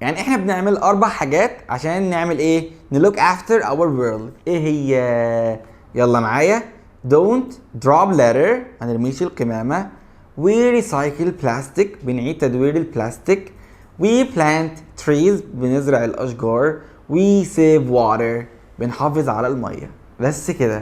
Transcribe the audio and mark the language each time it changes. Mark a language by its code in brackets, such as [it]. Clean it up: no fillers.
[ar] يعني احنا بنعمل 4 حاجات عشان نعمل ايه؟ نلوك افتر اور وورلد. ايه هي؟ يلا معايا. don't drop litter، ما نرميش القمامة. we recycle plastic، بنعيد تدوير البلاستيك. [en] we plant trees، بنزرع الاشجار. [ar] we save water، بنحافظ على المية. بس كده.